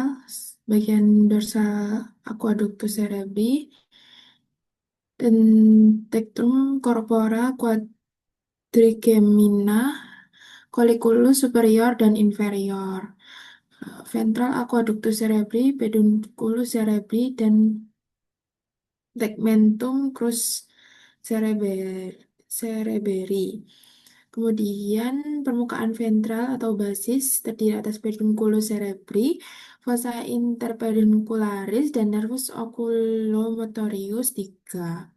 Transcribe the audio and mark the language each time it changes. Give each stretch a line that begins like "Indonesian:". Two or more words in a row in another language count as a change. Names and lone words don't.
Indonesian: Bagian dorsal
Latin: aqueductus cerebri
Indonesian: dan
Latin: tectum corpora quadrigemina, colliculus superior
Indonesian: dan inferior. Ventral
Latin: aqueductus cerebri, pedunculus cerebri,
Indonesian: dan
Latin: tegmentum crus cerebri.
Indonesian: Kemudian permukaan ventral atau basis terdiri atas
Latin: pedunculus cerebri, fossa interpeduncularis,
Indonesian: dan
Latin: nervus oculomotorius
Indonesian: 3.